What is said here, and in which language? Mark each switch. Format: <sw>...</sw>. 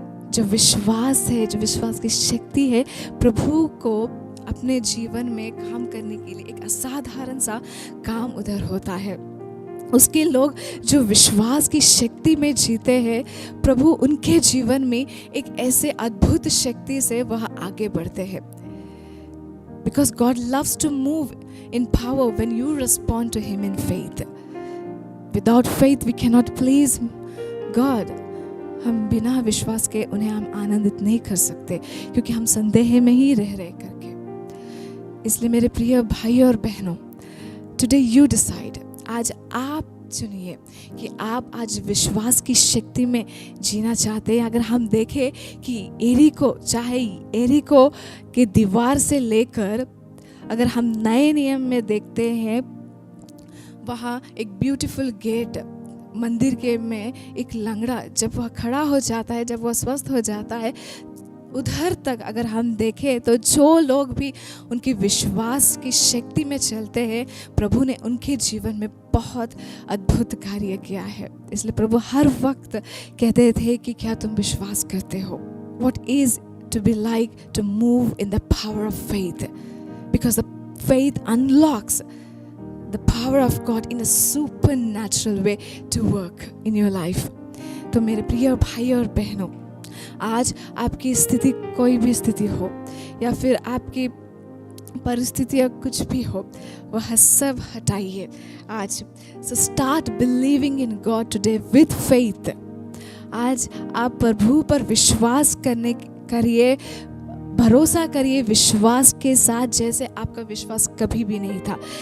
<hi>जो विश्वास है, जो विश्वास की शक्ति है, प्रभु को अपने जीवन में काम करने के लिए एक असाधारण सा काम उधर होता है। उसके लोग जो विश्वास की शक्ति में जीते हैं, प्रभु उनके जीवन में एक ऐसे अद्भुत शक्ति से वह आगे बढ़ते हैं।</hi> <en>Because God loves to move in power when you respond to Him in faith. Without faith, we cannot please God.</en> <hi>हम बिना विश्वास के उन्हें हम आनंदित नहीं कर सकते, क्योंकि हम संदेह में ही रह करके। इसलिए मेरे प्रिय भाई और बहनों,</hi> <en>today you decide,</en> <hi>आज आप चुनिए कि आप आज विश्वास की शक्ति में जीना चाहते हैं। अगर हम देखें कि एरिको, चाहे एरिको के दीवार से लेकर अगर हम नए नियम में देखते हैं, वहाँ एक ब्यूटीफुल गेट, मंदिर के में एक लंगड़ा जब वह खड़ा हो जाता है, जब वह स्वस्थ हो जाता है, उधर तक अगर हम देखें तो जो लोग भी उनके विश्वास की शक्ति में चलते हैं, प्रभु ने उनके जीवन में बहुत अद्भुत कार्य किया है। इसलिए प्रभु हर वक्त कहते थे कि क्या तुम विश्वास करते हो?</hi> <en>What is to be like to move in the power of faith? Because the faith unlocks the power of God in a supernatural way to work in your life.</en> <hi>तो मेरे प्रिय भाई और बहनों, आज आपकी स्थिति कोई भी स्थिति हो या फिर आपकी परिस्थितियाँ कुछ भी हो, वह सब हटाइए आज।</hi> <en>So start believing in God today with faith.</en> <hi>आज आप प्रभु पर विश्वास करिए भरोसा करिए विश्वास के साथ जैसे आपका विश्वास कभी भी नहीं था।</hi>